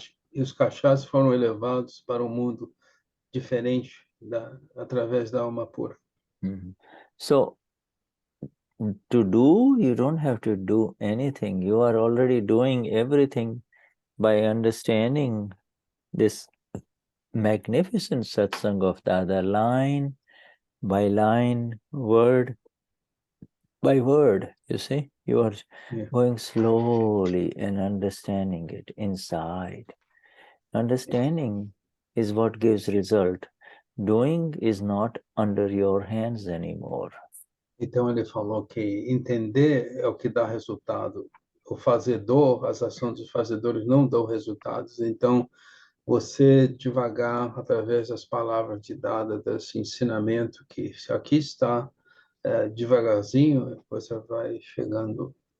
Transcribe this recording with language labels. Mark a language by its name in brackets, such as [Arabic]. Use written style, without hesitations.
[Portuguese] E os cachás foram elevados para um mundo diferente através da alma pura. [English] So, to do, you don't have to do anything. You are already doing everything by understanding this magnificent satsang of Dada, line by line, word by word, you see. You are going slowly and understanding it inside. Understanding is what gives result. Doing is not under your hands anymore. [Portuguese] Então ele falou que entender é o que dá resultado. O fazedor, as ações dos fazedores não dão resultados. Então, você devagar, através das palavras de Dada, desse ensinamento que aqui está, devagarzinho, você vai chegando.